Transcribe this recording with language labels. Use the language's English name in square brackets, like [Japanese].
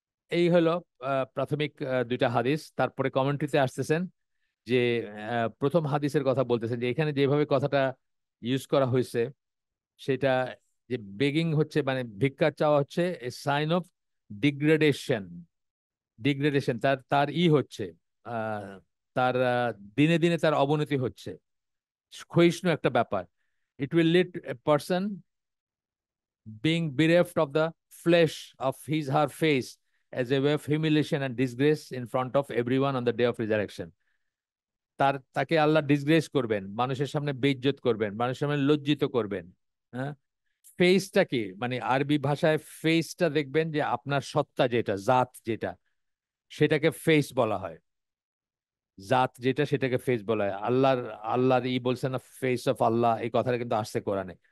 [Bangla] এই হলো প্রাথমিক দুইটা হাদিস। তারপরে কমেন্ট্রিতে আসতেছেন যে প্রথম হাদিসের কথা বলতেছেন যে এখানে যেভাবে কথাটা ইউজ করা হয়েছে সেটা, যে বেগিং হচ্ছে মানে ভিক্ষা চাওয়া হচ্ছে [English] A sign of degradation. [Bangla] ডিগ্রেডেশন তার তার হচ্ছে আহ, তার দিনে দিনে তার অবনতি হচ্ছে, ক্ষয়িষ্ণু একটা ব্যাপার। [English] It will lead a person being bereft of the flesh of his her face as a way of humiliation and disgrace in front of everyone on the day of resurrection. [Bangla] তাকে আল্লাহ ডিসগ্রেস করবেন, মানুষের সামনে বেইজ্জত করবেন, মানুষের সামনে লজ্জিত করবেন। হ্যাঁ, ফেসটা কি, মানে আরবি ভাষায় ফেসটা দেখবেন যে আপনার সত্তা যেটা, জাত যেটা, সেটাকে ফেস বলা হয়। জাত যেটা সেটাকে ফেস বলা হয়। আল্লাহর বলছে না ফেস অফ আল্লাহ, এই কথাটা কিন্তু আসছে কোরআনে।